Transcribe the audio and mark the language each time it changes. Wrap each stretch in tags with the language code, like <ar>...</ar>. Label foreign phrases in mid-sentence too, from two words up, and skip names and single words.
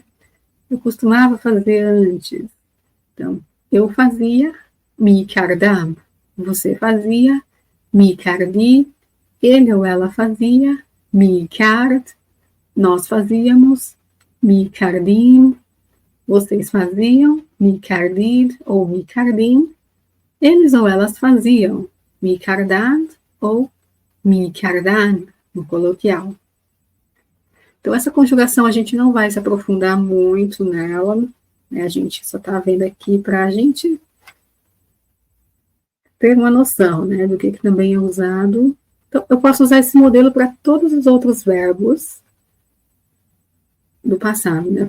<pt>Eu costumava fazer antes. Então, eu fazia,</pt> <fa>می‌کردم.</fa> <pt>Você fazia,</pt> <fa>می‌کردی.</fa> <pt>Ele ou ela fazia,</pt> <fa>می‌کرد.</fa> <pt>Nós fazíamos,</pt> <fa>می‌کردیم.</fa> <pt>Vocês faziam,</pt> <fa>می‌کردید ou می‌کردیم.</fa> <pt>Eles ou elas faziam,</pt> <fa>می‌کردد ou می‌کردن,</fa> <pt>no coloquial. Então, essa conjugação a gente não vai se aprofundar muito nela, né? A gente só está vendo aqui para a gente ter uma noção, né, do que também é usado. Então, eu posso usar esse modelo para todos os outros verbos do passado, né?</pt>